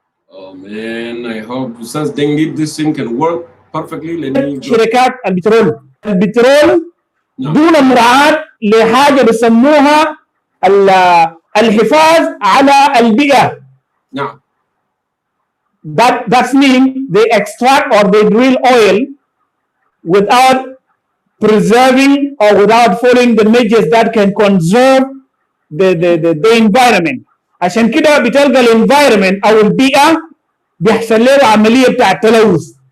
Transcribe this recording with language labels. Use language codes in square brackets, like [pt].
[en] Oh man, I hope Ustaz Dengi this thing can work perfectly. Let me [ar] شركات البترول دون مراعاة لحاجة بيسموها الحفاظ على البيئة. نعم. [en] That means they extract or they drill oil without preserving or without following the measures that can conserve the environment. [ar] عشان كده بتلقى الانفايرمنت او البيئه بيحصل له عمليه بتاع التلوث.